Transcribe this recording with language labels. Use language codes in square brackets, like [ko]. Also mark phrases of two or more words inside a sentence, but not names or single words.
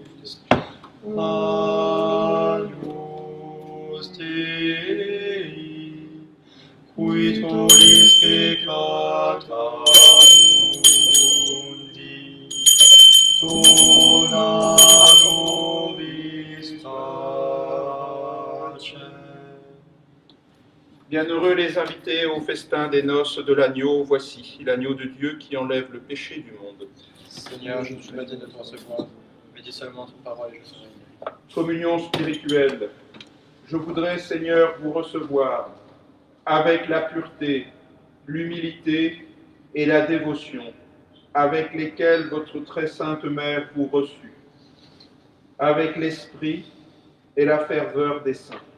[la] Agnus Dei, qui tollis peccata mundi, dona nobis pacem. [fr] Bienheureux les invités au festin des noces de l'agneau. Voici l'agneau de Dieu qui enlève le péché du monde. Seigneur, je ne suis pas digne de te recevoir, mais dis seulement ton parole et je serai guéri. Communion spirituelle. Je voudrais, Seigneur, vous recevoir avec la pureté, l'humilité et la dévotion avec lesquelles votre très sainte mère vous reçut, avec l'esprit et la ferveur des saints.